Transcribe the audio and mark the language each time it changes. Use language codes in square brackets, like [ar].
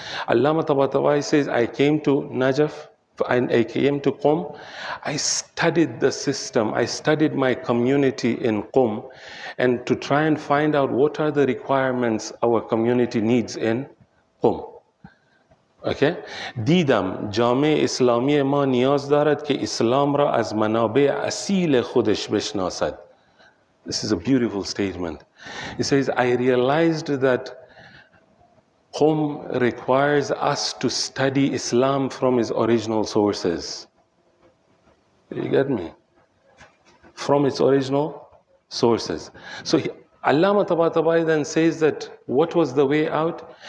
[en] Allama Tabatabai says, I came to Najaf, I came to Qum. I studied the system. I studied my community in Qum, and to try and find out what are the requirements our community needs in Qum. Okay? [fa] دیدم جامعه اسلامی ما نیاز دارد که اسلام را از منابع اصیل خودش بشناسد. [en] This is a beautiful statement. He says, I realized that Qum requires us to study Islam from its original sources. You get me? From its original sources. So Allama Tabatabai then says that what was the way out?